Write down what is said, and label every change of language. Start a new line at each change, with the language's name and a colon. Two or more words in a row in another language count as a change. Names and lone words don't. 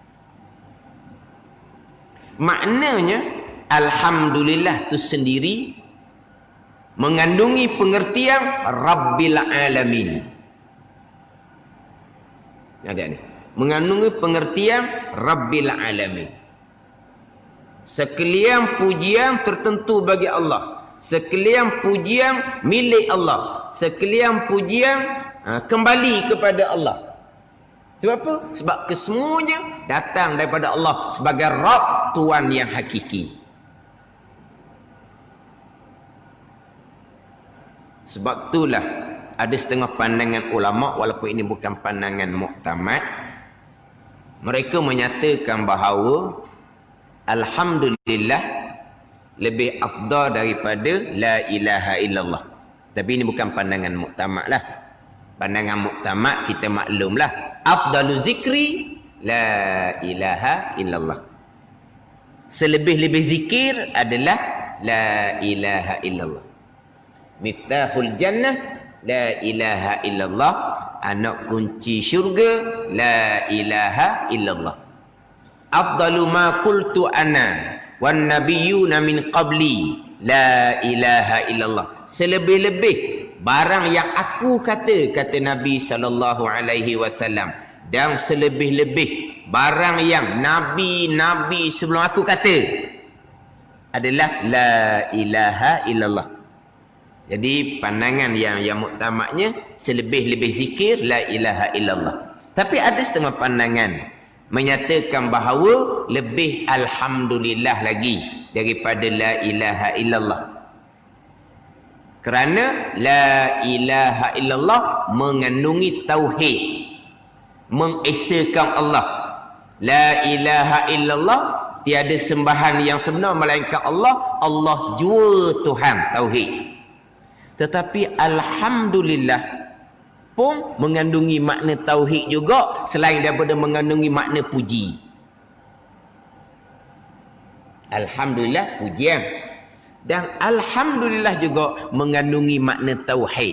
Malay: Maknanya alhamdulillah tu sendiri mengandungi pengertian
Arabic: رب العالمين.
Malay: Ada ni. Mengandungi pengertian
Arabic: رب العالمين.
Malay: Sekalian pujian tertentu bagi Allah. Sekalian pujian milik Allah. Sekalian pujian kembali kepada Allah. Sebab apa? Sebab kesemuanya datang daripada Allah sebagai Rabb, Tuan yang hakiki. Sebab itulah ada setengah pandangan ulama, walaupun ini bukan pandangan muktamad, mereka menyatakan bahawa alhamdulillah lebih afdal daripada
Arabic: لا إله إلا الله.
Malay: Tapi ini bukan pandangan muktamad lah. Pandangan muktamad kita maklumlah,
Arabic: أفضل الذكر لا إله إلا الله.
Malay: Selebih-lebih zikir adalah
Arabic: لا إله إلا الله. مفتاح الجنة لا إله إلا الله.
Malay: Anak kunci syurga
Arabic: لا إله إلا الله. أفضل ما قلت أنا والنبيون من قبلي لا إله إلا الله.
Malay: Selebih-lebih barang yang aku kata Nabi
Arabic: صلى الله عليه وسلم,
Malay: dan selebih-lebih barang yang nabi-nabi sebelum aku kata adalah la ilaha illallah. Jadi pandangan yang muktamadnya selebih-lebih zikir
Arabic: لا إله إلا الله.
Malay: Tapi ada setengah pandangan menyatakan bahawa lebih alhamdulillah lagi daripada
Arabic: لا إله إلا الله.
Malay: Kerana
Arabic: لا إله إلا الله
Malay: mengandungi tauhid, mengesakan Allah.
Arabic: لا إله إلا الله,
Malay: tiada sembahan yang sebenar melainkan Allah. Allah jua Tuhan, tauhid. Tetapi alhamdulillah pun mengandungi makna tauhid juga, selain daripada mengandungi makna puji. Alhamdulillah pujian, dan alhamdulillah juga mengandungi makna tauhid.